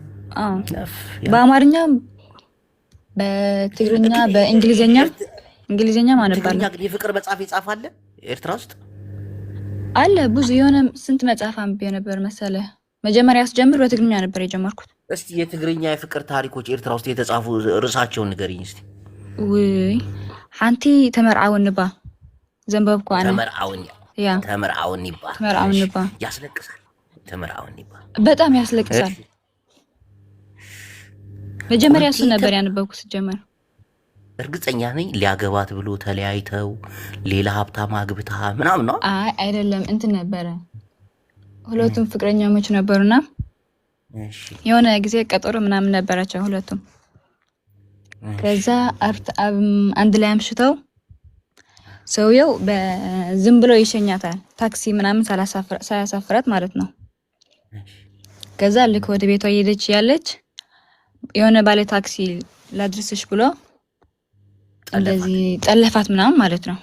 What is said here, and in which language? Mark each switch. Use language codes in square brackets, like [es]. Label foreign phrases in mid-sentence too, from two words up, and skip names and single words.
[am] በአማርኛ በትግርኛ በእንግሊዝኛ ማነባለሁ። ግን የፍቅር መጽሐፍ ይጻፋል ኤርትራ ውስጥ አለ ብዙ። የሆነ ስንት መጽሐፍ አንብቤ ነበር መሰለህ። መጀመሪያ ስጀምር በትግርኛ ነበር የጀመርኩት። እስቲ የትግርኛ የፍቅር ታሪኮች ኤርትራ ውስጥ የተጻፉ ርዕሳቸውን ንገሪኝ እስቲ። [ti] ውይ ሓንቲ ተመርዓውንባ ዘንበብኩ አነ [am] ተመርዓውንባ ያስለቅሳል። ተመርዓውንባ በጣም ያስለቅሳል። መጀመሪያ እሱ ነበር ያነበብኩት ጀመር። እርግጠኛ ነኝ ሊያገባት ብሎ ተለያይተው ሌላ ሀብታም አግብታ ምናምን ነው። አይ አይደለም፣ እንትን ነበረ ሁለቱም ፍቅረኛሞች ነበሩና የሆነ ጊዜ ቀጠሮ ምናምን ነበራቸው ሁለቱም። ከዛ አንድ ላይ አምሽተው ሰውየው በዝም ብሎ ይሸኛታል፣ ታክሲ ምናምን ሳያሳፍራት ማለት ነው። ከዛ ልክ ወደ ቤቷ እየሄደች ያለች የሆነ ባለ ታክሲ ላድርስሽ ብሎ እንደዚህ ጠለፋት ምናምን ማለት ነው።